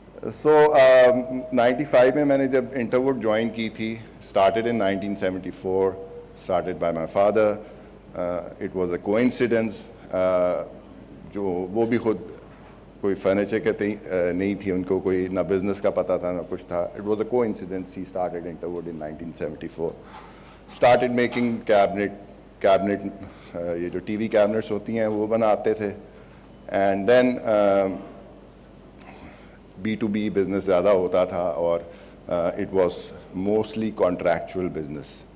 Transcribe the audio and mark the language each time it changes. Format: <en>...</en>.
<hi>So 95 में मैंने जब इंटरवुड ज्वाइन की थी,</hi> <en>started in 1974, started by my father. It was a coincidence.</en> <hi>जो वो भी खुद कोई फर्नीचर के नहीं थी, उनको कोई ना बिजनेस का पता था ना कुछ था.</hi> <en>It was a coincidence. He started Interwood in 1974. Started making cabinet</en> <hi>ये जो TV कैबिनेट्स होती हैं वो बनाते थे.</hi> <en>and then B2B business</en> <hi>ज़्यादा होता था और</hi> <en>It was mostly contractual business.</en>